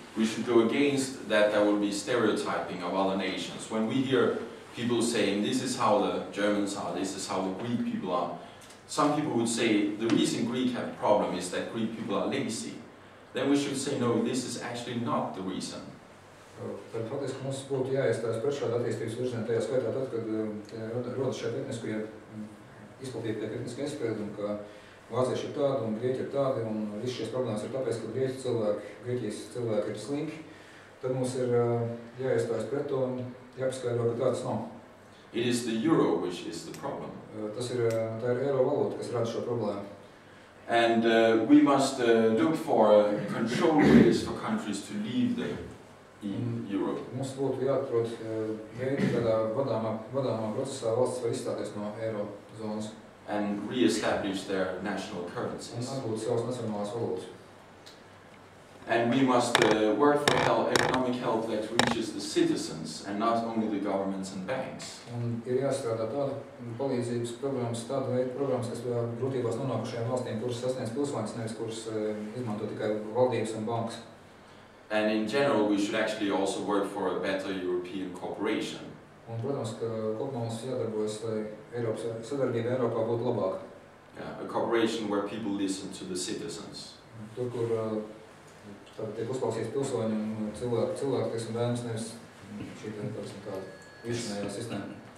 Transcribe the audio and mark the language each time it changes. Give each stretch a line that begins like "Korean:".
English: We should go against that there will be stereotyping of other nations. When we hear people saying, this is how the Germans are, this is how the Greek people are, some people would say, the reason Greek have a problem is that Greek people are lazy. Then we should say, no, this is actually not the reason.
Latvian: Tad faktiski mums būtu jāiestājas pret šādu attīstības virzienu, tajā skaitā tad, kad rodas šeit etniskie, izplatīti tiek etniskie aizspriedumi, ka vācieši ir tādi un grieķi ir tādi, un viss šīs problēmas ir tāpēc, ka Grieķijas cilvēki ir slinki, tad mums ir jāiestājas pret to un jāpaskaidro, ka tāds nav.
English: It is the euro which is the problem.
Latvian: Tā ir eiro valūta, kas rada šo problēmu.
English: And we must look for control ways for countries to leave the euro.
Latvian: Mums būtu jāatrod veidi, kādā vadāmā procesā valsts var izstāties no eiro zonas.
English: And re-establish their national currencies.
Latvian: Un atgūt savas nacionālās valūtas.
English: And we must work for economic help that reaches the citizens and not only the governments and banks.
Latvian: Un ir jāstrādā tāda palīdzības programmas, tāda veida programmas, kas grūtībās nonākušajām valstīm, kuras sasniedz pilsoņus, nevis kuras izmanto tikai valdības un bankas.
English: And in general, we should actually also work for a better European cooperation.
Latvian: Un, protams, ka kopumā mums jādarbojas, lai sadarbība Eiropā būtu labāka.
English: Yeah, a cooperation where people listen to the citizens.
Latvian: Tur, kur tiek uzklausīts pilsoņi un cilvēki, teiksim, vēlams, nevis šī tāda višanējā sistēma.